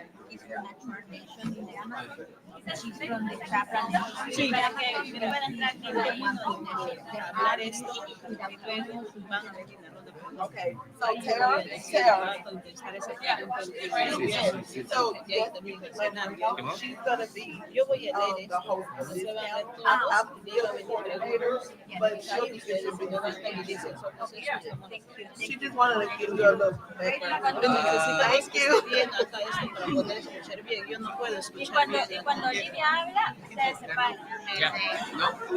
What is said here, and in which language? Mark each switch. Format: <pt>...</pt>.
<en>He's from natural nation in the Amazon. She's from the Traplan.</en> <es>Sí, para que puedan hablar esto y luego van a venir a ronda.</es> <en>Okay, so Tara, so yes, she's gonna be the host of this panel. I'm still the coordinator, but she'll be she just wanted to give you a little background. Thank you.</en> <es>Y cuando Lidia habla, ustedes se paran.</es>